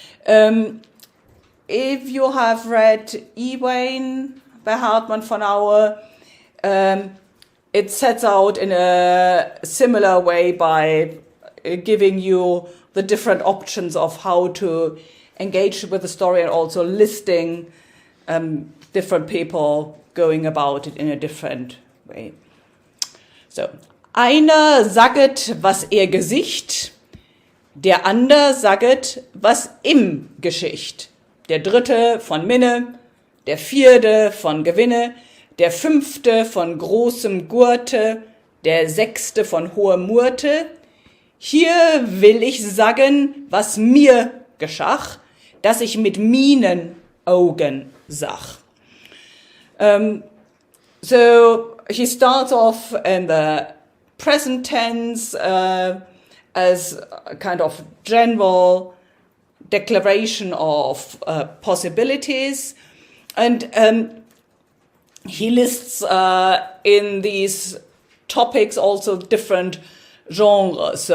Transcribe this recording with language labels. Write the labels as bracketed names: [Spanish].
[English] If you have read Ewain by Hartmann von Aue, it sets out in a similar way by giving you the different options of how to engage with the story, and also listing different people going about it in a different way. [Middle High German] So, einer saget, was Gesicht, der ander saget, was im Geschicht. Der dritte von Minne, der vierte von Gewinne, der fünfte von großem Gurte, der sechste von hohem Murte. Hier will ich sagen, was mir geschach, dass ich mit meinen Augen sah. [English] So he starts off in the present tense as a kind of general declaration of possibilities, and he lists in these topics also different genres.